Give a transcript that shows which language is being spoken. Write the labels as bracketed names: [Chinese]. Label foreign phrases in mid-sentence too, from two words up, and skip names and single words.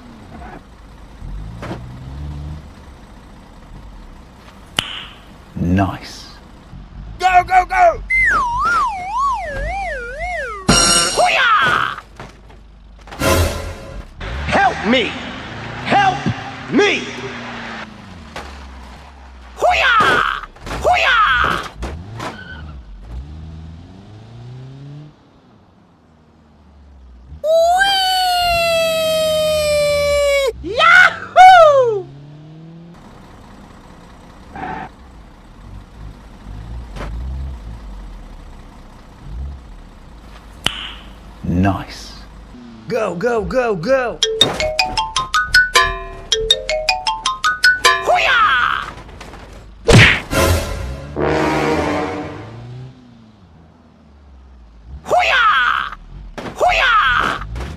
[English] Nice. Go, go, go! Hoo-yah! Help me! Help me! Hoo-yah! Hoo-yah! Whee! Yahoo! Nice. Go, go, go, go! Hoo-yah! Hoo-yah! Hoo-yah!